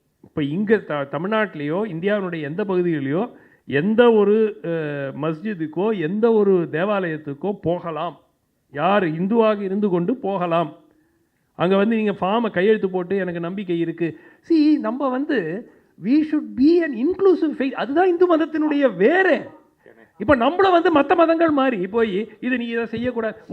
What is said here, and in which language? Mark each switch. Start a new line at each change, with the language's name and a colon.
Tamil: இப்போ இங்கே தமிழ்நாட்டிலேயோ இந்தியாவினுடைய எந்த பகுதியிலையோ எந்த ஒரு மஸ்ஜிதுக்கோ எந்த ஒரு தேவாலயத்துக்கோ போகலாம். யார் இந்துவாக இருந்து கொண்டு போகலாம். அங்கே வந்து நீங்கள் ஃபார்மை கையெழுத்து போட்டு எனக்கு நம்பிக்கை இருக்குது. நம்ம வந்து
English: we should be an inclusive faith.
Tamil: அதுதான் இந்து மதத்தினுடைய வேறு. இப்போ நம்மளை வந்து மற்ற மதங்கள் மாதிரி போய் நீ இதை செய்யக்கூடாது.